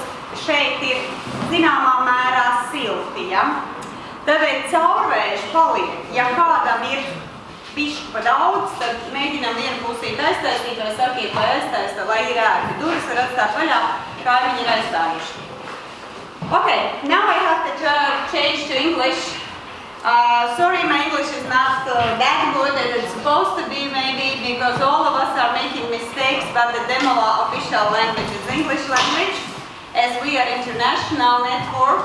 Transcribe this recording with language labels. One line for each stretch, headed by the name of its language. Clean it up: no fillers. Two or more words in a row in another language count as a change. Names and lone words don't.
Latvian: Šeit ir zināmā mērā silti, ja? Tāpēc caurvējš paliek, ja kādam ir bišķi pa daudz, tad mēģinam vienu pusīt aiztaisīt vai sakiet, lai aiztaista, lai ir ērti. Durvis var atstāt vaļā, kā viņi ir aizstājuši.
English: Okay, now I have to change to English. Sorry, my English is not that good as it's supposed to be maybe because all of us are making mistakes, but the Demola official language is English language as we are international network.